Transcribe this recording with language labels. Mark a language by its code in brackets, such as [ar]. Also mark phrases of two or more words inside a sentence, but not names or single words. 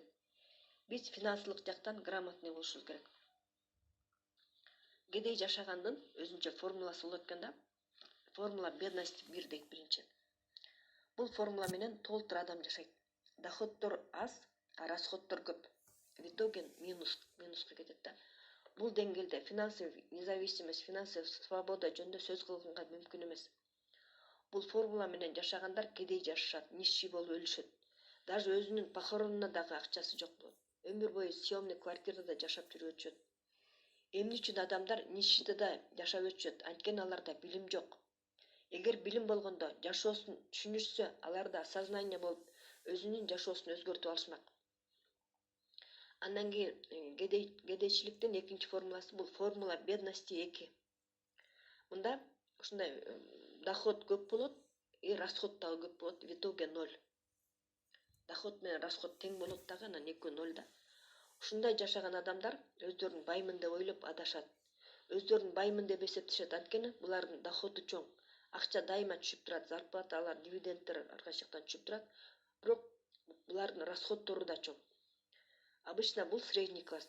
[ky] Биз финансылык жактан грамотный болушубуз керек. Кедей жашагандын өзүнчө формуласы болот экен да. [ru] Формула бедности [ky] 1 дейт биринчи. Бул формула менен толтура адам жашайт. Доходдор аз, а расходдор көп. [ru] В итоге [ky] минуска кетет да. Бул деңгээлде [ru] финансовый независимость, финансовый свобода [ky] жөнүндө сөз кылганга мүмкүн эмес. Бул формула менен жашагандар кедей жашашат, нищий болуп өлүшөт. Даже өзүнүн похоронуна дагы акчасы жок болот. Өмүр бою съемный квартирада жашап жүрүп өтүшөт. Эмне үчүн адамдар нищетада жашап өтүшөт? Анткени аларда билим жок. Эгер билим болгондо, жашоосун түшүнүшсө, аларда сознание болуп, өзүнүн жашоосун өзгөртүп алышмак. Андан кийин кедейчиликтин экинчи формуласы бул [ru] формула бедности [ky] 2. Мында ушундай доход көп болот, и расход дагы көп болот, [ru] в итоге 0. [ky] Доход менен расход тең болот дагы, анан 2-0 да. Ушундай жашаган адамдар өздөрүн баймын деп ойлоп адашат. Өздөрүн баймын деп эсептешет, анткени булардын доходу чоң. Акча дайыма түшүп турат, зарплаталар, дивидендтер ар кайсы жактан түшүп турат. Бирок булардын расходдору да чоң. Обычно бул [ru] средний класс.